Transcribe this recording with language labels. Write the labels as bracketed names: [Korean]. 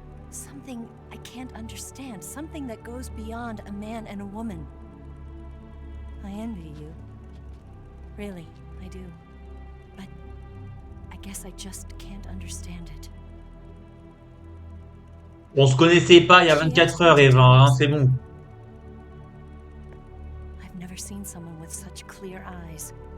[English] Something I can't understand. Something that goes beyond a man and a woman. I envy you. Really, I do. But I guess I just can't understand it. [French] On se connaissait pas il y a 24 heures, Eva, hein, c'est bon. [English] I've never seen someone with such clear eyes.